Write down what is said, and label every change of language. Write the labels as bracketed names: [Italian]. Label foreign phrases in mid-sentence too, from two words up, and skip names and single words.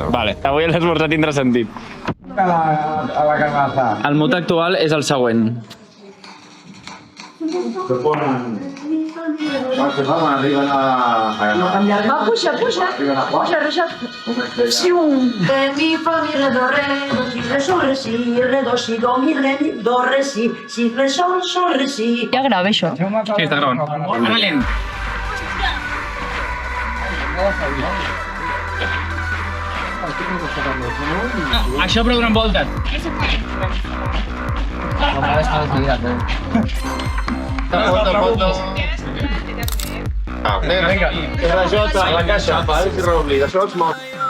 [Catalan] Vale, avui l'esmorzar tindrà sentit. A la garrafa. El mot actual és el següent. Va, puja. Si un, re, mi, fa, mi, re, do, re, si, re, sol, re, si, re, do, si, do, mi, re, mi, do, re, si, re, sol, re, si. Ja grava això. Sí, està gravant. Ara lent. Això però donen voltes. Vinga, això a la caixa, i Robli, d'això ets molt.